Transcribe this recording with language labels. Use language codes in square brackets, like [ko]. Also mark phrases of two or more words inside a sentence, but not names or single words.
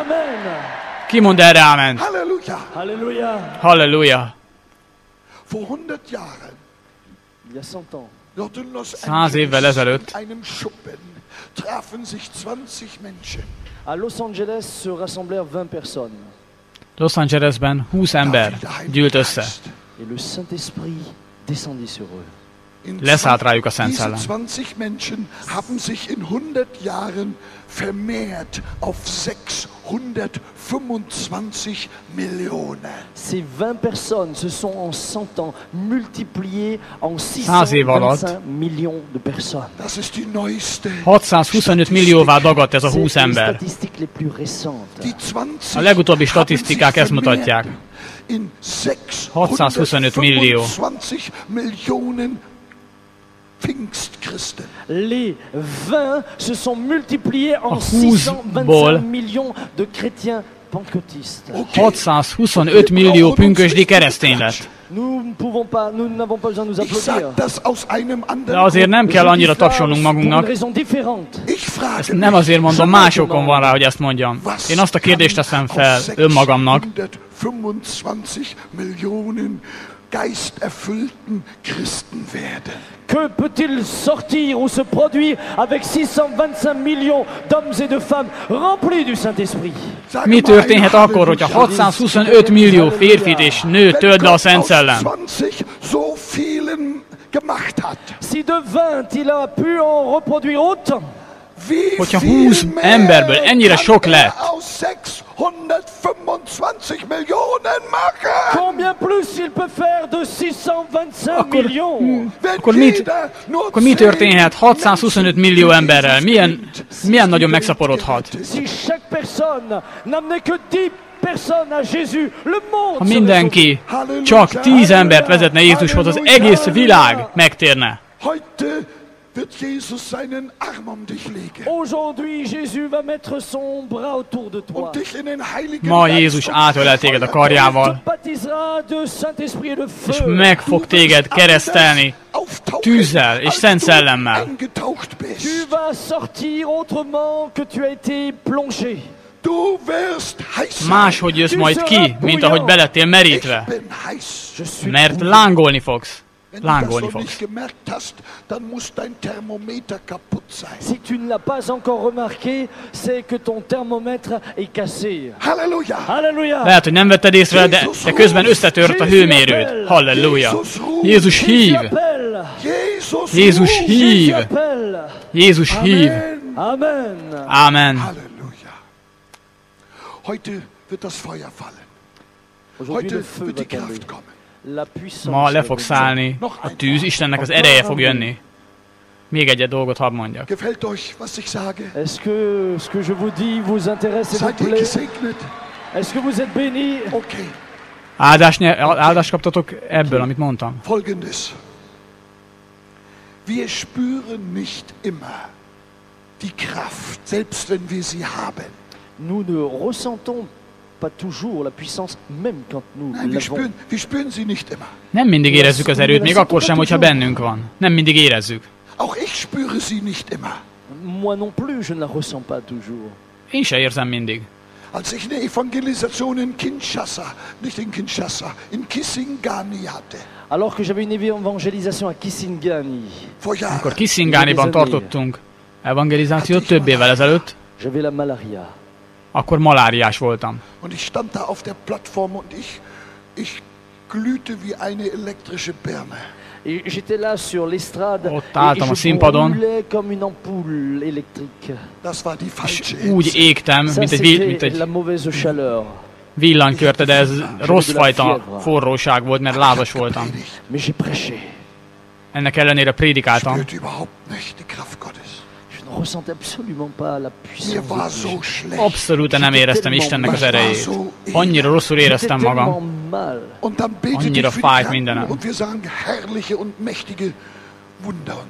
[hu] Ki mond erre áment? Halleluja. 100 évvel ezelőtt [fr] à Los Angeles se rassemblèrent 20 personnes. [hu] Los Angelesben 20 ember gyűlt össze. [fr] Et le Saint-Esprit descendit sur eux. [hu] Leszállt rájuk a Szent Szellem. [de] 20 Menschen haben sich in 100 Jahren vermehrt auf 625 Millionen. [fr] Ces 20 personnes se sont en 100 ans multipliées en 625 millions de personnes. [de] Das ist die neueste. [hu] 625 millióvá dagadt ez a 20 ember. [fr] Statistiques les plus récentes. [hu] A legutóbbi statisztikák ezt mutatják. 625 millió. [fr] Les 20 se sont multipliés en 625 millions de chrétiens pentecôtistes. [hu] 625 millió pünkösdi keresztény lett. [fr] Nous n'avons pas besoin de nous applaudir. [hu] De azért nem kell annyira tapsolnunk magunknak. Ezt nem azért mondom, másokon van rá, hogy ezt mondjam. Én azt a kérdést teszem fel önmagamnak, [de] geisterfüllten Christen werden. [fr] Que peut-il sortir ou se produire avec 625 millions d'hommes et de femmes remplis du Saint-Esprit? [hu] Mi történhet akkor, hogyha 625 millió férfit és nőt tölt be a Szent Szellem? [fr] Si de 20 il a pu en reproduire autant, [hu] hogyha 20 emberből ennyire sok lett, [fr] combien plus il peut faire de 625 millions? [hu] Akkor mi történhet 625 millió emberrel? Milyen nagyon megszaporodhat? [fr] Si chaque personne n'amenait que 10 personnes à Jésus, le monde. [hu] Ha mindenki csak 10 embert vezetne Jézushoz, az egész világ megtérne. [fr] Aujourd'hui, Jésus va mettre son bras autour de toi. [hu] Ma Jézus átölel téged a karjával, és meg fog téged keresztelni tűzzel és Szent Szellemmel. [fr] Tu vas sortir autrement que tu as été plongé. [hu] Máshogy jössz majd ki, mint ahogy belettél merítve, mert lángolni fogsz. Lángolni fogsz. [fr] Si tu ne l'as pas encore remarqué, c'est que ton thermomètre est cassé. [hu] Halleluja! Halleluja! Lehet, hogy nem vetted észre, de közben összetört a hőmérőd. Halleluja! Jézus hív! Jézus hív! Jézus hív! Amen! Amen! Halleluja! [de] Heute wird das Feuer fallen. Heute wird die Kraft kommen. [hu] Ma le fog szállni a tűz, Istennek az ereje fog jönni. Még egy dolgot hadd mondjak. [fr] Est-ce que ce que je vous dis vous intéresse et vous plaît? Est-ce que vous êtes bénis? [hu] Áldást kaptatok ebből, amit mondtam? [de] Folgendes. Wir spüren nicht immer die Kraft, selbst wenn wir sie haben. [fr] Nous ne ressentons pas toujours la puissance, même quand nous [de] Nein, [fr] l'avons. [de] wir spüren sie nicht immer. [hu] Nem mindig érezzük az erőt, még akkor sem, hogyha bennünk van. Nem mindig érezzük. [de] Auch ich spüre sie nicht immer. [fr] Moi non plus, je ne la ressens pas toujours. [hu] Én se érzem mindig. [de] Als ich eine Evangelisation in Kinshasa, nicht in Kinshasa, in Kisangani hatte, [fr] Alors que j'avais une évangélisation à Kisangani, [de] vor Jahren, [hu] Amikor Kisingániban tartottunk evangelizációt több évvel ezelőtt, [fr] j'avais la malaria. [hu] akkor maláriás voltam. [de] und ich stand da auf der Plattform und ich glühte wie eine elektrische Birne. [fr] Et j'étais là sur l'estrade [hu] Ott [fr] et [hu] álltam a [fr] je [hu] színpadon, [fr] brûlais comme une ampoule électrique. [de] Das war die [hu] és [de] falsche [hu] úgy [de] Hitze. [hu] égtem, [fr] Ça, [hu] mint [fr] c'était [hu] egy [fr] la mauvaise chaleur. [hu] villanykörte, de ez rossz fajta forróság volt, mert lázas voltam. [fr] Mais j'ai prêché. [hu] Ennek ellenére prédikáltam. [de] Spürte überhaupt nicht die Kraft Gottes. [fr] Je ne ressentais absolument pas la [de] Mir war [fr] puissance de [de] so [fr] Dieu. [de] schlecht. [hu] Abszolút nem éreztem Istennek az erejét. Annyira rosszul [fr] J'étais [hu] éreztem magam. [fr] tellement mal. [de] Und dann betete [hu] Annyira [de] ich für die [hu] fájt [de] Kranken [hu] mindenem. [de] und wir sahen herrliche und mächtige Wunder und